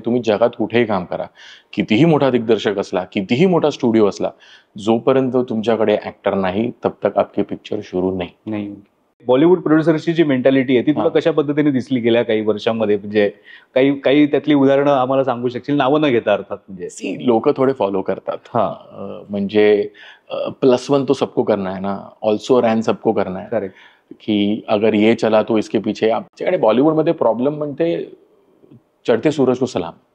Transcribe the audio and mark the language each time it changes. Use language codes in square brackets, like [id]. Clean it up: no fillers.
[mr] तुम्ही जगात कुठेही काम करा, कितीही मोठा दिग्दर्शक असला, कितीही मोठा स्टुडिओ असला, जोपर्यंत तुमच्याकडे ऍक्टर नाही [hi] तब तक [mr] आपली पिक्चर सुरू नाही. बॉलिवूड प्रोड्युसरची जी मेंटॅलिटी आहे ती तुला कशा पद्धतीने दिसली गेल्या काही वर्षांमध्ये? म्हणजे काही त्यातली उदाहरणं आम्हाला सांगू शकशील, नावं न घेता अर्थात? म्हणजे लोक थोडे फॉलो करतात. म्हणजे [hi] +1 तो सबको करना है ना, ऑल्सो रैन सबको करना है. [mr] करेक्ट. [hi] की अगर ये चला तो इसके पीछे. [mr] आमच्याकडे बॉलिवूडमध्ये प्रॉब्लेम म्हणते [hi] चढते सूरज को सलाम.